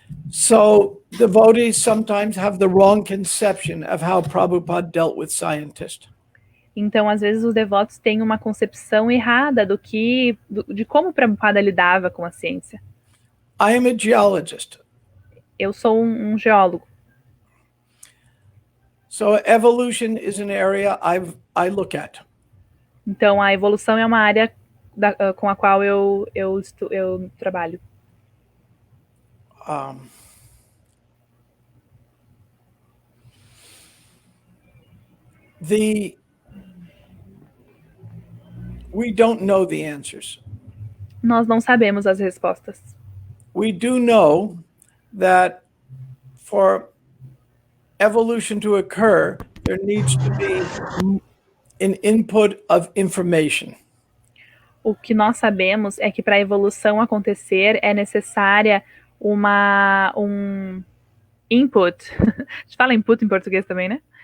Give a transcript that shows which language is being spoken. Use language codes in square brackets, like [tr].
[en] So devotees sometimes have the wrong conception of how Prabhupada dealt with scientists. [pt] Então, às vezes, os devotos têm uma concepção errada de como Prabhupada lidava com a ciência. [en] I am a geologist. [pt] Eu sou um geólogo. [en] So evolution is an area I look at. [pt] Então, a evolução é uma área com a qual eu trabalho. [en] We don't know the answers. [pt] Nós não sabemos as respostas. [en] We do know that for evolution to occur, there needs to be an input of information. [pt] O que nós sabemos é que para a evolução acontecer é necessária um input. A gente fala input em português também, né?